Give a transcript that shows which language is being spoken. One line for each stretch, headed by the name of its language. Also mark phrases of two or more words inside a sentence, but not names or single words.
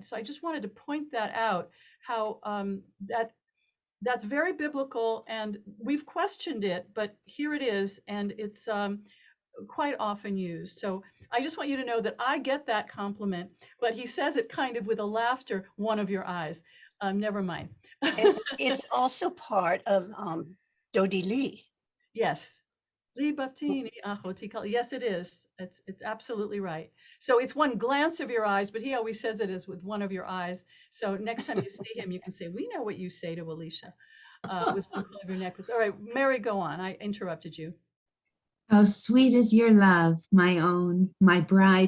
English: So I just wanted to point that out, how that's very biblical, and we've questioned it, but here it is, and it's quite often used. So I just want you to know that I get that compliment, but he says it kind of with a laughter, one of your eyes. Never mind. it's also part of Dodi Lee. Yes.
Hebrew: לבבתני אחתי כלה.
English: Yes, it is. It's absolutely right. So it's one glance of your eyes, but he always says it as with one of your eyes. So next time you see him, you can say, we know what you say to Alicia with one coil of your necklace. All right, Mary, go on. I interrupted you. How sweet is your love, my own, my bride.